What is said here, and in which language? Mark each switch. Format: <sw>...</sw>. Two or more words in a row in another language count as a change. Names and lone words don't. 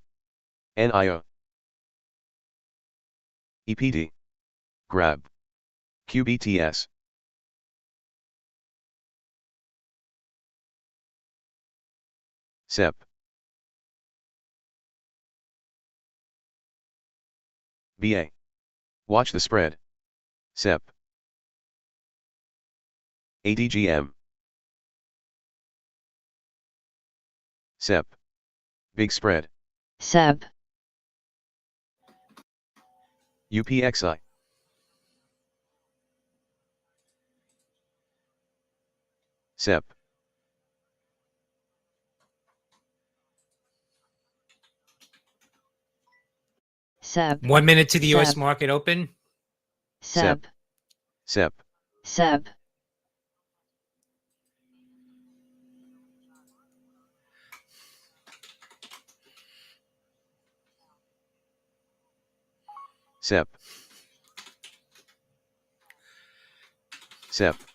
<en>NIO. EPD. Grab. QBTS. SEP. BA. Watch the spread. SEP. ADGM. SEP. Big spread. SEB, UPXI. SEP. SEB, 1 minute to the US SEB. market open. SEB, SEP. SEB, SEP. SEP.</en>